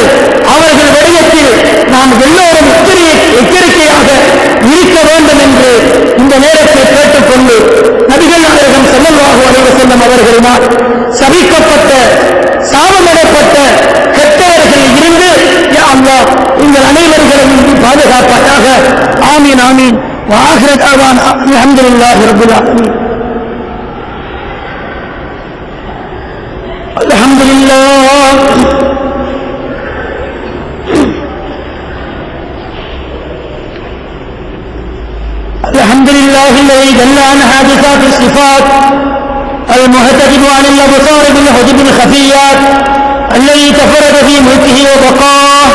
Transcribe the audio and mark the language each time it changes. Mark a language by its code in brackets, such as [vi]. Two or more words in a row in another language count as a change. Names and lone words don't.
[ta] அவர்கள் விடயத்தில் நாம் எல்லோரும் எச்சரிக்கையாக இருக்க வேண்டும் என்று இந்த நேரத்தில் கேட்டுக்கொண்டு நபிகள் நாயகம் [ar] صلى الله عليه وسلم [ta] அவர்களினால் சபிக்கப்பட்ட சாபமிடப்பட்ட கெட்டவர்களில் இருந்து [ar] يا الله [ta] எங்கள் அனைவர்களையும் பாதுகாப்பாயாக. [ar] آمين آمين. وآخر دعوانا الحمد لله رب العالمين. الحمد لله الحمد لله الذي دل عن حادثات الصفات المهتدب عن الأبصار بالحجب الخفيات الذي تفرد في ملكه وبقاه.